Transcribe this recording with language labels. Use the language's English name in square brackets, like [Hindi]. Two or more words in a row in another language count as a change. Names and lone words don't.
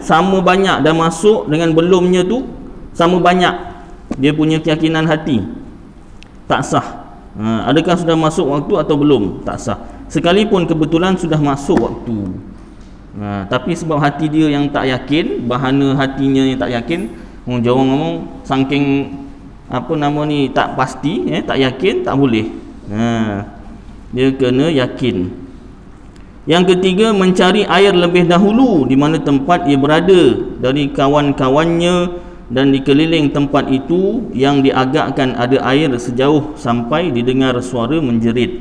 [Malay] Sama banyak dah masuk dengan belumnya tu, sama banyak dia punya keyakinan hati. Tak sah. Adakah sudah masuk waktu atau belum? Tak sah. Sekalipun kebetulan sudah masuk waktu. Tapi sebab hati dia yang tak yakin, bahana hatinya yang tak yakin, orang Jawa [Javanese] ngomong saking [Malay] tak pasti, tak yakin, tak boleh. Dia kena yakin. Yang ketiga, mencari air lebih dahulu di mana tempat ia berada dari kawan-kawannya, dan dikeliling tempat itu yang diagakkan ada air sejauh sampai didengar suara menjerit.